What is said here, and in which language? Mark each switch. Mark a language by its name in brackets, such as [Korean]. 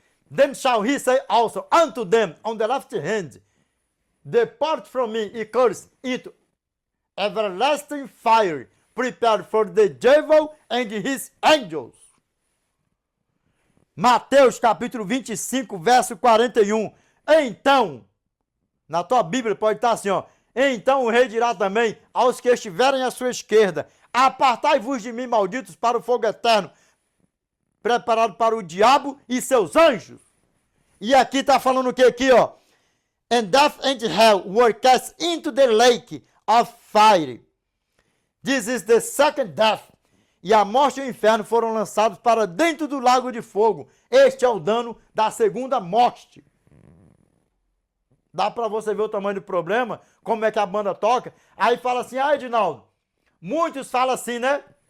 [English] Then shall he say also unto them on the left hand, Depart from me, ye cursed, into everlasting fire, prepared for the devil and his angels. [Portuguese] Mateus capítulo 25, verso 41. Então, na tua Bíblia pode estar assim, ó. Então o rei dirá também aos que estiverem à sua esquerda, apartai-vos de mim, malditos, para o fogo eterno, preparado para o diabo e seus anjos. E aqui está falando o que aqui, ó? [English] And death and hell were cast into the lake of fire. This is the second death. [Portuguese] E a morte e o inferno foram lançados para dentro do lago de fogo. Este é o dano da segunda morte. Dá para você ver o tamanho do problema, como é que a banda toca. Aí fala assim, Edinaldo, muitos falam assim, né?